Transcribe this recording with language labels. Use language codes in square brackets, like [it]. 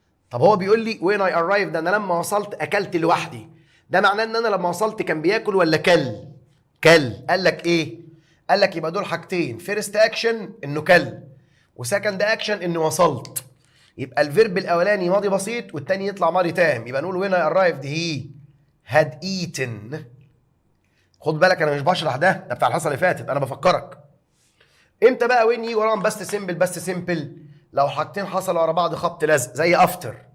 [ar] طب هو بيقول لي [en] when I arrived [ar] ده انا لما وصلت اكلت لوحدي. ده معناه ان انا لما وصلت كان بياكل ولا كل؟ قال لك ايه؟ قال لك يبقى دول حاجتين فيرست اكشن انه كل وسكند اكشن انه وصلت. يبقى الفيرب الاولاني ماضي بسيط والتاني يطلع ماضي تام. يبقى نقول [en] when I arrived he had eaten. [ar] خد بالك انا مش بشرح ده بتاع الحصه اللي فاتت انا بفكرك. امتى بقى وين يجي وراهم بس سيمبل لو حاجتين حصلوا ورا بعض خبط لزق زي افتر.